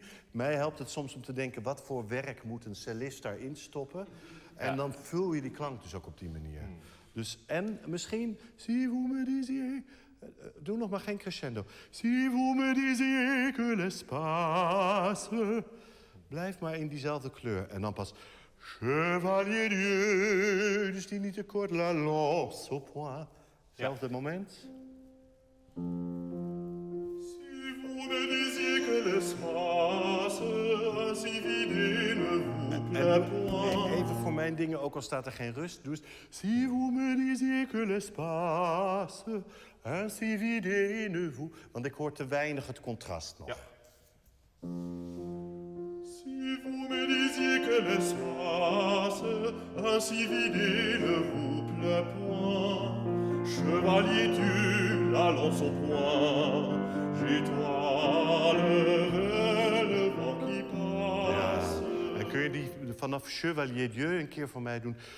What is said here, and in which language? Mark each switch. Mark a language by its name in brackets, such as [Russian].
[Dutch] Mij helpt het soms om te denken, wat voor werk moet een cellist daarin stoppen? En dan vul je die klank dus ook op die manier. Dus, en misschien, [French] si vous me disiez... [Dutch] doe nog maar geen crescendo. [French] Si vous me disiez que l'espace... [Dutch] Blijf maar in diezelfde kleur. En dan pas... Chevalier Dieu, dus die niet te kort. [French] La lance au point. [Dutch] Zelfde moment. [French] Si vous me disiez que l'espace ainsi vide ne vous plaît point. [Dutch] Even voor mijn dingen, ook al staat er geen rust. Doe eens. [French] Si vous me disiez que l'espace ainsi vide ne vous... [Dutch] Want ik hoor te weinig het contrast nog. Ja. [French] Si vous me disiez que l'espace ainsi vide ne vous plaît point, Chevalier Dieu, la lance au point, j'étoilerai le vent qui passe. [Dutch] Ja. En kun je die vanaf Chevalier Dieu een keer voor mij doen?